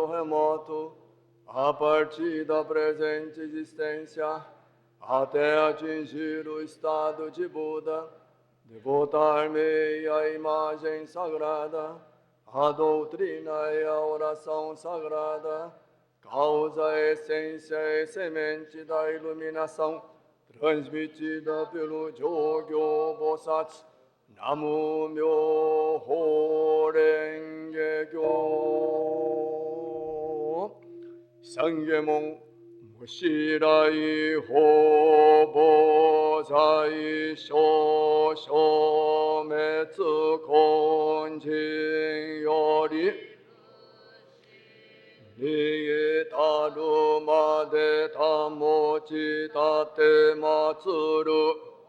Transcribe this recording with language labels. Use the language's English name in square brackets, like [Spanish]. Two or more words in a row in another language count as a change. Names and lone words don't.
[Portuguese] remoto, a partir da presente existência, até atingir o estado de Buda, devotar-me à imagem sagrada, à doutrina e à oração sagrada, causa, essência e semente da iluminação, transmitida pelo Jogyo Bosatsu. [Japanese] 南無妙法蓮華経. 懺悔文 無始已来 謗法罪 障 滅 今身 より 至る まで 持ち 奉る